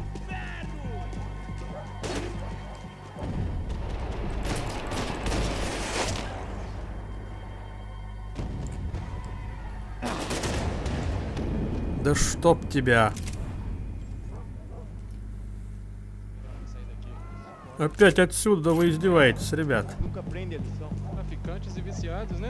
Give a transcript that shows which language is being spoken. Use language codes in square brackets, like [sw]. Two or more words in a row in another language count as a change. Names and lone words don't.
[ru] Да чтоб тебя. Опять отсюда вы издеваетесь, ребят. [pt] Nunca aprende a lição. Traficantes e viciados, né?